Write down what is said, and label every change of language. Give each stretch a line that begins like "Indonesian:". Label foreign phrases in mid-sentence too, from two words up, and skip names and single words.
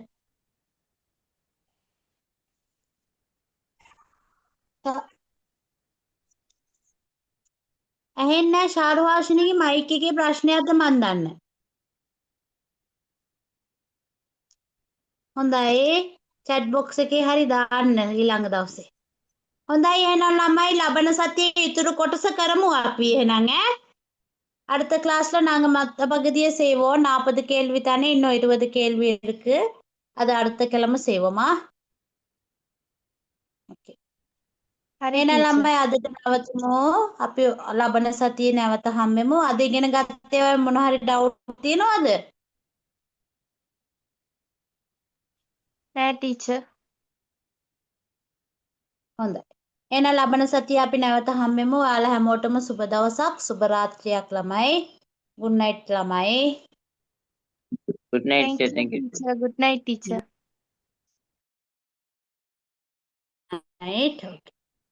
Sinhala: ඇහෙන්නේ නැහැ ශාරුහාෂිනිගේ මයික් එකේ ප්‍රශ්නයක්ද මන් දන්නේ. හොඳයි.
English: chat box
Sinhala: එකේ හරි දාන්න ඊළඟ දවසේ. හොඳයි එහෙනම් ළමයි ලබන සතියේ ඉතුරු කොටස කරමු අපි එහෙනම්
Tamil: அடுத்த கிளாஸ்ல நாங்க மத்த பகுதியை செய்வோம். 40 கேள்வி தானே, இன்னும் 20 கேள்வி இருக்கு. அது அடுத்த கிழமை செய்வோமா? ஓகே.
Sinhala: හරි එහෙනම් ටීචර්. ළමයි අදට නවතුමු. අපි ලබන සතියේ නැවත හම්බෙමු. අද ඉගෙන ගත්තේ ඔය මොන හරි ඩවුට් තියෙනවද? නෑ ටීචර්. හොඳයි. එහෙනම් ලබන සතියේ අපි නැවත හම්බෙමු. ඔයාලා හැමෝටම සුබ දවසක්, සුබ රාත්‍රියක් ළමයි.
English: good night
Sinhala: ළමයි.
English: Good night, Thank teacher. you Thank you.
Sinhala: ටීචර්.
English: good night
Sinhala: ටීචර්.
English: Night. Okay.